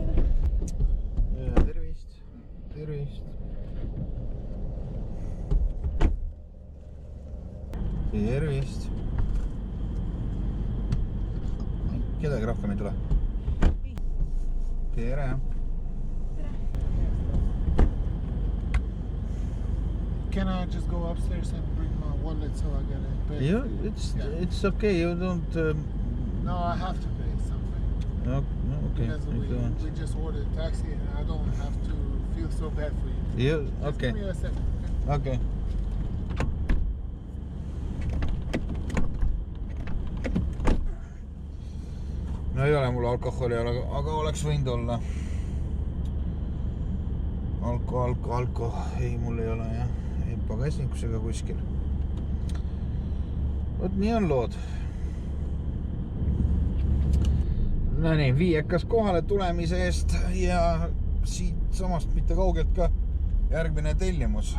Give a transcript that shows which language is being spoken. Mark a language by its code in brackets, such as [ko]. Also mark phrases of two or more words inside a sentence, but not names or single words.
[et] Tervist. Tervist. Kedagi rohkem ei tule? Tere. [en] Can I just go upstairs and bring my wallet so I get it paid? Yeah, it's okay. You don't... No, I have to pay something. No, okay. Because we just ordered a taxi and I don't have to feel so bad for you. Yeah, okay. Just give me a second. Okay. [et] No ei ole mul alkoholi, aga oleks võinud olla. Alko. Ei, mul ei ole jah. Ei pagasnikusega kuskil. Võt nii on lood. No nii, viiekas kohale tulemise eest ja siit samast mitte kaugelt ka järgmine tellimus.